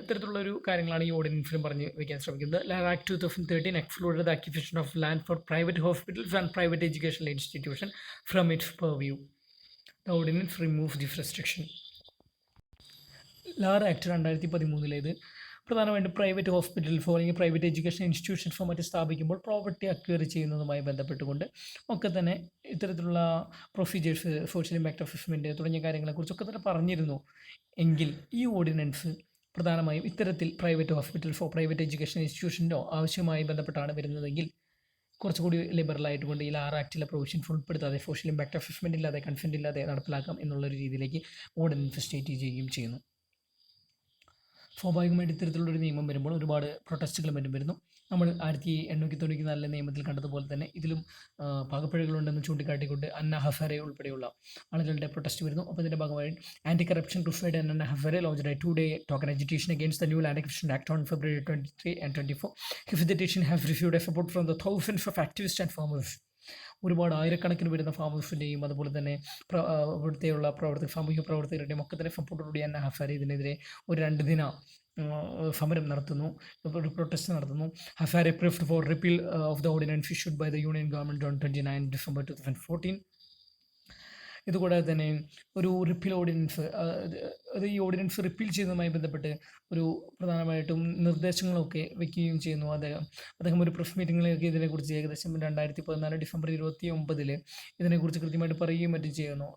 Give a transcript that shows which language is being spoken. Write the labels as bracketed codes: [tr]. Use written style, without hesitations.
[ml] ഇത്തരത്തിലുള്ളൊരു കാര്യങ്ങളാണ് ഈ ഓർഡിനൻസിലും പറഞ്ഞ് വയ്ക്കാൻ ശ്രമിക്കുന്നത്. [en] Act 2013 excluded the acquisition of land for private hospitals and private educational institution from its purview. The ordinance removes this restriction. [ml] Act 2013 പ്രധാനമായിട്ടും private ഹോസ്പിറ്റൽസോ അല്ലെങ്കിൽ പ്രൈവറ്റ് എഡ്യൂക്കേഷൻ ഇൻസ്റ്റിറ്റ്യൂഷൻസോ മറ്റ് സ്ഥാപിക്കുമ്പോൾ പ്രോപ്പർട്ടി അക്വയർ ചെയ്യുന്നതുമായി ബന്ധപ്പെട്ടുകൊണ്ട് ഒക്കെ തന്നെ ഇത്തരത്തിലുള്ള പ്രൊസീജിയേഴ്സ്, സോഷ്യൽ ഇമ്പാക്റ്റ് അസസ്മെൻറ്റ് തുടങ്ങിയ കാര്യങ്ങളെക്കുറിച്ചൊക്കെ തന്നെ പറഞ്ഞിരുന്നു. എങ്കിൽ ഈ ഓർഡിനൻസ് പ്രധാനമായും ഇത്തരത്തിൽ പ്രൈവറ്റ് ഹോസ്പിറ്റൽസോ പ്രൈവറ്റ് എഡ്യൂക്കേഷൻ ഇൻസ്റ്റിറ്റ്യൂഷനോ ആവശ്യമായി ബന്ധപ്പെട്ടാണ് വരുന്നതെങ്കിൽ കുറച്ചുകൂടി ലിബറലായിട്ട് കൊണ്ട് ഈ ആക്ടിലെ പ്രൊവിഷൻസ് ഉൾപ്പെടുത്താതെ സോഷ്യൽ ഇമ്പാക്റ്റ് അസസ്മെൻറ്റ് ഇല്ലാതെ കൺസെൻറ്റ് ഇല്ലാതെ നടപ്പിലാക്കാം എന്നുള്ളൊരു രീതിയിലേക്ക് ഓർഡിനൻസ് സ്റ്റേറ്റ് ചെയ്യുകയും ചെയ്യുന്നു. സ്വാഭാവികമായിട്ട് ഇത്തരത്തിലുള്ളൊരു നിയമം വരുമ്പോൾ ഒരുപാട് പ്രൊട്ടസ്റ്റുകൾ മറ്റും വരുന്നു. നമ്മൾ 1894 നിയമത്തിൽ കണ്ടതുപോലെ തന്നെ ഇതിലും പാകപ്പിഴകളുണ്ടെന്ന് ചൂണ്ടിക്കാട്ടിക്കൊണ്ട് അന്ന ഹസാരെ ഉൾപ്പെടെയുള്ള ആളുകളുടെ പ്രൊട്ടസ്റ്റ് വരുന്നു. അപ്പോൾ ഇതിൻ്റെ ഭാഗമായി [en] Anti corruption crusade Anna Hazare launched a 2-day token agitation against the new Land Acquisition Act on February 23 and 24. His agitation has received a support from the thousands of activists and farmers. [ml] ഒരുപാട് ആയിരക്കണക്കിന് വരുന്ന ഫാമേഴ്സിൻ്റെയും അതുപോലെ തന്നെ ഇവിടുത്തെയുള്ള സാമൂഹിക പ്രവർത്തകരുടെയും ഒക്കെ തന്നെ സപ്പോർട്ടോടുകൂടി അന്ന ഹസാരെ ഇതിനെതിരെ ഒരു 2 ദിന സമരം നടത്തുന്നു, ഒരു പ്രൊട്ടസ്റ്റ് നടത്തുന്നു. [en] Hazare pressed for repeal of the ordinance issued by the Union government on 29 December 2014. [ml] ഇതുകൂടാതെ തന്നെ ഒരു റിപ്പീൽ ഓർഡിനൻസ്, അത് ഈ ഓർഡിനൻസ് റിപ്പീൽ ചെയ്യുന്നതുമായി ബന്ധപ്പെട്ട് ഒരു പ്രധാനമായിട്ടും നിർദ്ദേശങ്ങളൊക്കെ വയ്ക്കുകയും ചെയ്യുന്നു. അദ്ദേഹം ഒരു പ്രസ് മീറ്റിങ്ങിലേക്ക് ഇതിനെക്കുറിച്ച് ഏകദേശം 2014 ഡിസംബർ 29 ഇതിനെക്കുറിച്ച് കൃത്യമായിട്ട് പറയുകയും മറ്റും ചെയ്യുന്നു.